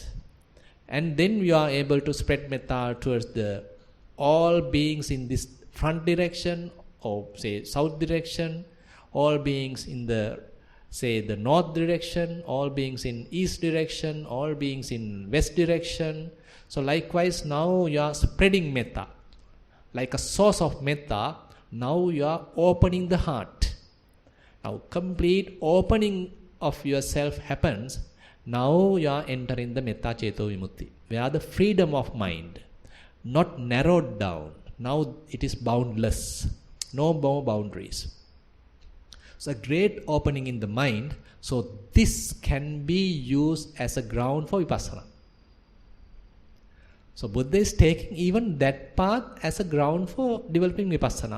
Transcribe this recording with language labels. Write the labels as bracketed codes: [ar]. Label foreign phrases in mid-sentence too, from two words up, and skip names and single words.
[en] And then we are able to spread metta towards all beings in this front direction, or say south direction, all beings in the north direction, all beings in east direction, all beings in west direction. So likewise, now you are spreading metta. Like a source of metta, now you are opening the heart. Now complete opening of yourself happens. Now you are entering the [pi] metta ceto vimutti, [en] where the freedom of mind, not narrowed down. Now it is boundless, no more boundaries. So a great opening in the mind. So this can be used as a ground for vipassana. So Buddha is taking even that path as a ground for developing vipassana.